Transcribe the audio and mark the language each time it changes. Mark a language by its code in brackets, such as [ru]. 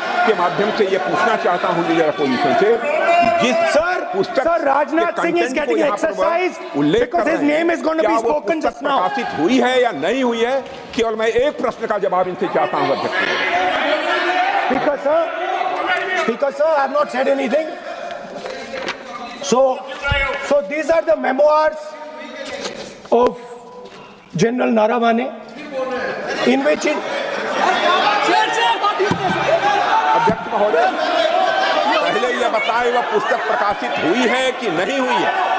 [hi] के माध्यम से ये पूछना चाहता हूं लीडर अपोजिशन से, जिस [en] Sir, Rajnath Singh is getting exercise because his name is going to be spoken just now. [hi] प्रकाशित हुई है या नहीं हुई है, केवल मैं एक प्रश्न का जवाब इनसे चाहता हूं अध्यक्ष। [en] Speaker sir, I have not said anything. So these are the memoirs of General Naravane, in which [hi] अध्यक्ष महोदय, पहले यह बताएं वह पुस्तक प्रकाशित हुई है कि नहीं हुई है?